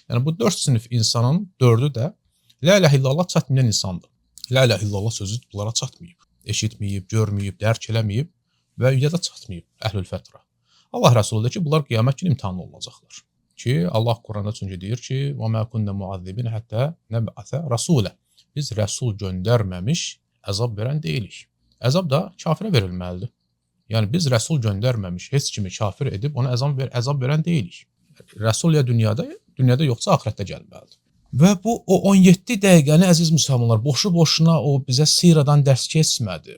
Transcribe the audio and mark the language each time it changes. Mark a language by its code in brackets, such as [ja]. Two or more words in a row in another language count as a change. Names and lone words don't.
[az] Yəni, bu 4 sinif insanın 4-ü də [ar] لا إله إلا الله [az] çatmayan insandır. [ar] لا إله إلا الله [az] sözü bunlara çatmayıb, eşitməyib, görməyib, dərk eləməyib və ya da çatmayıb [ar] أهل الفترة. [az] Allah Rəsulü deyir ki, bunlar qiyamət günü imtihanlı olacaqlar. Ki, Allah Quranda çünki deyir ki, [ar] وَمَا كُنَّ مُعَذِّبِينَ حَتَّى نَبْعَثَ رَسُولًا. [az] Biz rəsul göndərməmiş əzab verən deyilik. Əzab da kafirə verilməlidir. Yəni, biz rəsul göndərməmiş, heç kimi kafir edib ona əzab verən deyilik. Rəsul ya dünyada yoxsa axirətdə gəlməlidir. Və bu, o 17 dəqiqəni, əziz müsəlmanlar, boşu-boşuna o bizə siradan dərs keçmədi.